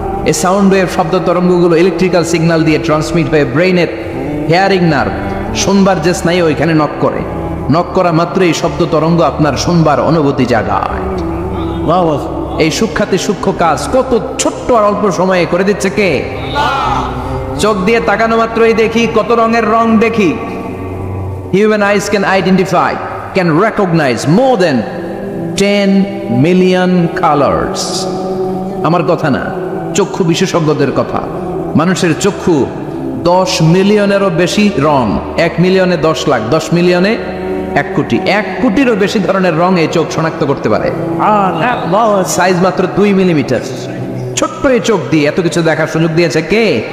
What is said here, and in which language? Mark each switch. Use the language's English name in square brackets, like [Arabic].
[Bangla] এই sound wave, শব্দ তরঙ্গগুলো electrical signal দিয়ে ট্রান্সমিট হয়ে ব্রেইনের হেয়ারিং নার্ভ, শুনবার যে স্নায়ু, ওইখানে নক করে। নক করা মাত্রই শব্দ তরঙ্গ আপনার শুনবার অনুভূতি জাগায়। এই সূক্ষ্মাতি সূক্ষ্ম কাজ কত ছোট্ট আর অল্প সময়ে করে দিচ্ছে কে? চোখ দিয়ে তাকানো মাত্রই দেখি কত রঙের রং দেখি। [English] Human eyes can identify, can recognize more than 10 million colors. [Bangla] আমার কথা না, চক্ষু বিশেষজ্ঞদের কথা। মানুষের চক্ষু 10 মিলিয়নেরও বেশি রং, 1 মিলিয়নে 10 লাখ, 10 মিলিয়নে 1 কোটি, 1 কোটিরও বেশি ধরনের রং এই চোখ শনাক্ত করতে পারে। সাইজ মাত্র 2 মিলিমিটার। ছোট্ট এই চোখ দিয়ে এত কিছু দেখার সুযোগ দিয়েছে কে?